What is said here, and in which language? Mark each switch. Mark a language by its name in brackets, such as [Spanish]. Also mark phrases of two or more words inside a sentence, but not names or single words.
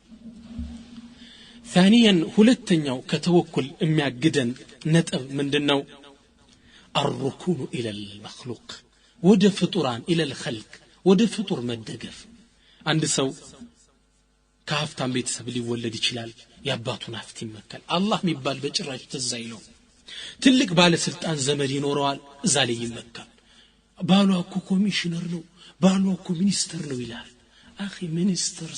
[Amharic] ثانيا ሁለተኛው ከተወኩል የሚያግደን ነጥብ ምንድነው [Arabic] الركون الى المخلوق [Amharic] ወደ ፍጡራን [Arabic] الى الخلق [Amharic] ወደ ፍጡር መደገፍ አንድ ሰው ከሀብታም ቤተሰብ ሊወለድ ይችላል ያባቱን ሀብት ይመካል አላህ የሚባል በጭራሽ ተዛይለው ትልቅ ባለስልጣን ዘመድ ይኖረዋል እዛ ላይ ይመካል ባሏ እኮ ኮሚሽነር ነው ባሏ እኮ ሚኒስተር ነው ይላል አኺ ሚኒስተር